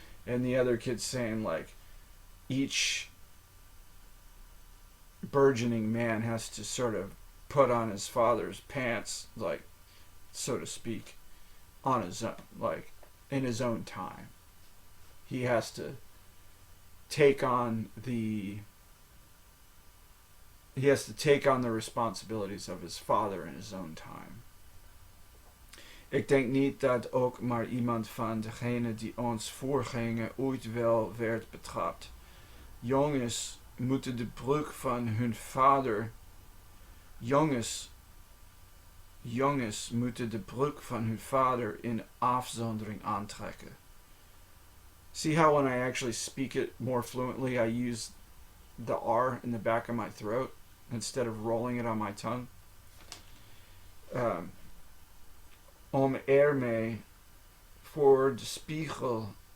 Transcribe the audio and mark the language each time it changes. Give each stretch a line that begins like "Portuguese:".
English: And the other kid's saying, like, each burgeoning man has to sort of put on his father's pants, like, so to speak, on his own, like, in his own time. He has to take on the responsibilities of his father in his own time.
Dutch: Ik denk niet dat ook maar iemand van degenen die ons voorgingen ooit wel werd betrapt. Jongens moeten de broek van hun vader. Jongens moeten de broek van hun vader in afzondering aantrekken.
English: See how when I actually speak it more fluently, I use the R in the back of my throat instead of rolling it on my tongue?
Dutch: Om ermee voor de spiegel